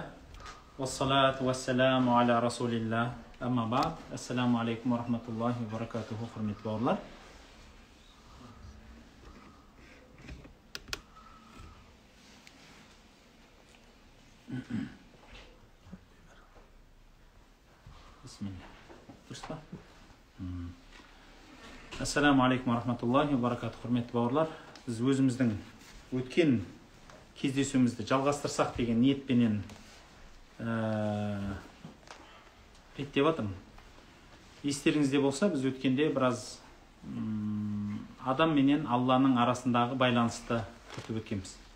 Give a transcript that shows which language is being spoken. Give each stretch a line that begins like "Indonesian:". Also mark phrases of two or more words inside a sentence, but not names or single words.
Arabic: والصلاة والسلام على رسول الله. أما بعد. السلام عليكم ورحمة الله وبركاته.
Kazakh: Құрметті бауырлар. Бисмилlah. Дұрыс па?
Arabic: السلام عليكم ورحمة الله وبركاته.
Kazakh: Құрметті бауырлар. Біз өзіміздің өткен кездесуімізді жалғастырсақ деген ниетпенен реттеп жатырмын. Естеріңізде болса, біз өткенде біраз адам менен Алланың арасындағы байланысты күтіп өткенбіз.